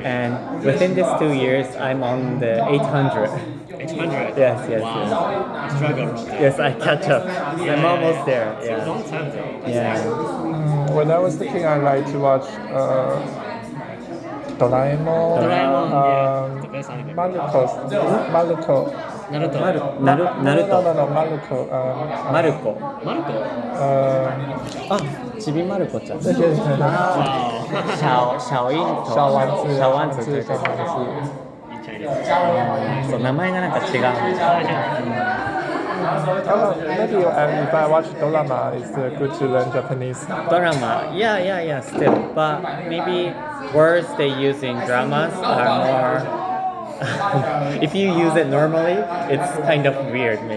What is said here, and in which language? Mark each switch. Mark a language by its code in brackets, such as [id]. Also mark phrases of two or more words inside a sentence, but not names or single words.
[en] And within these 2 years, I'm on the 800. 800. Yes. Wow. Struggle. Yes, I catch up. I'm almost there. It's a long time though. Yeah. When I was thinking, I like to watch Doraemon. Doraemon, the best anime. Maluko. Naruto. Naruto. No, Maluko. Maruko. Naruto. [ja] あ、ちびまる子ちゃん。 [zh] 这些是 [en] Wow. [zh] 小樱桃。小丸子，小丸子。小丸子。 [en] In Chinese. [ja] そう、名前がなんか違う。 [en] Maybe if I watch drama, it's good to learn Japanese. Drama. Yeah, still. But maybe words they use in dramas are more. If you use it normally, it's kind of weird, maybe.